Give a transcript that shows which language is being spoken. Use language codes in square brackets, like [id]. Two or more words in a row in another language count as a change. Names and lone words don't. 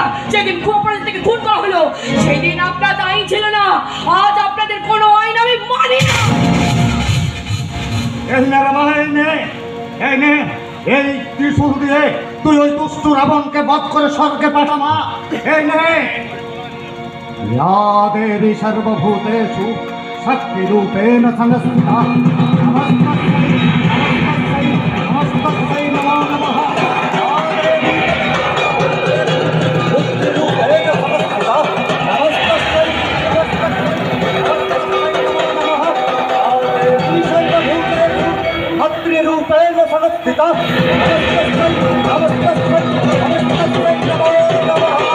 [bn] যেদিন অপরাধ থেকে খুন করা হলো সেদিন আপনাদের আইন ছিল না। আজ আপনাদের কোনো আইন আমি মানি না। এই ত্রিশূল দিয়ে তুই ওই দুষ্ট রাবণকে বধ করে স্বর্গে পাঠামা। এই নে, [sa] या देवी सर्वभूतेषु शक्तिरूपेण संस्थिता नमस्तस्यै नमो नमः। शक्तिरूपेण संस्थिता नमस्तस्यै नमो नमः।